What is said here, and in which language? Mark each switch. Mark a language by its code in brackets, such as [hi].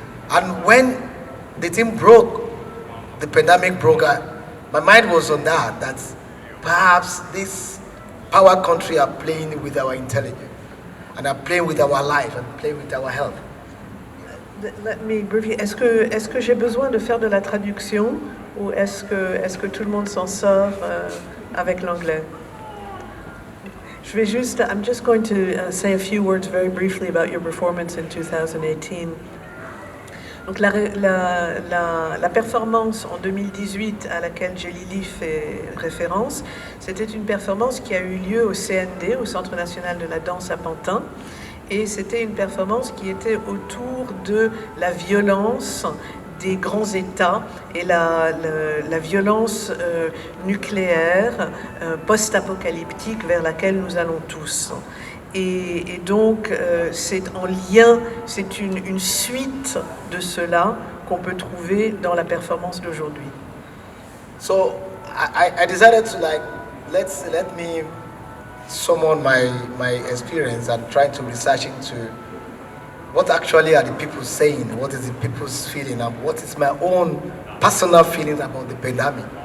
[en] And when the thing broke, the pandemic broke, my mind was on that perhaps this power country are playing with our intelligence, and are playing with our life, and playing with our health. Let me briefly. [fr] Est-ce que j'ai besoin de faire de la traduction ou est-ce que tout le monde s'en sort avec l'anglais? [en] I'm just going to say a few words very briefly about your performance in 2018. [fr] Donc la performance en 2018 à laquelle Jelili fait référence, c'était une performance qui a eu lieu au CND, au Centre national de la danse à Pantin, et c'était une performance qui était autour de la violence des grands États et la violence nucléaire post-apocalyptique vers laquelle nous allons tous. Et donc, c'est en lien, c'est une suite de cela qu'on peut trouver dans la performance d'aujourd'hui. [en] So I decided to let me summon my experience and try to research into what actually are the people saying, what is the people's feeling, and what is my own personal feeling about the pandemic.